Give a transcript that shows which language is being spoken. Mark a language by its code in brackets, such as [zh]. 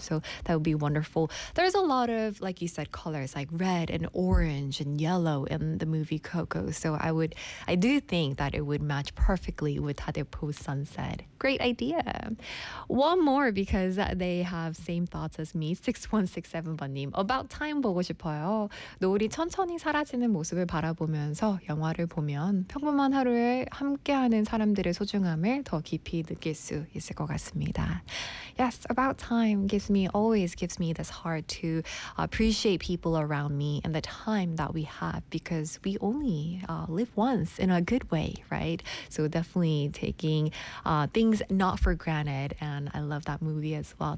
[en] So that would be wonderful. There's a lot of, like you said, colors like red and orange and yellow in the movie Coco. So I do think that it would match perfectly with 다대포 sunset. Great idea. One more because they have same thoughts as me. [ko] 6167 번님. About time 보고 싶어요. 노을이 천천히 사라지는 모습을 바라보면서 영화를 보면 평범한 하루에 함께하는 사람들의 소중함을 더 깊이 느낄 수 있을 것 같습니다. [en] Yes, about time always gives me this heart to appreciate people around me and the time that we have because we only live once in a good way, right? So definitely taking things not for granted, and I love that movie as well.